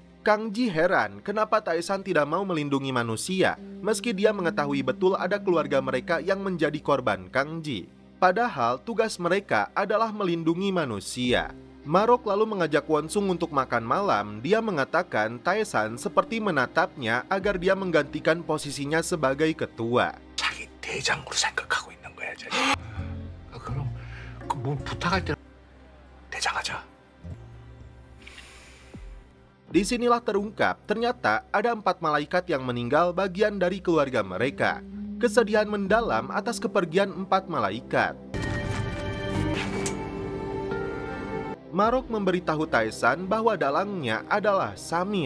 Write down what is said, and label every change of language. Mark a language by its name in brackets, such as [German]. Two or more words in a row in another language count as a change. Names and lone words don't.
[Indonesian] Kang Ji heran kenapa Taesan tidak mau melindungi manusia, meski dia mengetahui betul ada keluarga mereka yang menjadi korban Kang Ji. Padahal tugas mereka adalah melindungi manusia. Marok lalu mengajak Wonsung untuk makan malam. Dia mengatakan Taesan seperti menatapnya agar dia menggantikan posisinya sebagai ketua. [Korean] 자기 대장으로 생각하고 있는 거야, 자기. 그럼 뭐 부탁할 때 대장하자. [Indonesian] Disinilah terungkap, ternyata ada 4 malaikat yang meninggal bagian dari keluarga mereka. Kesedihan mendalam atas kepergian 4 malaikat. Marok memberitahu Taesan bahwa dalangnya adalah Samin.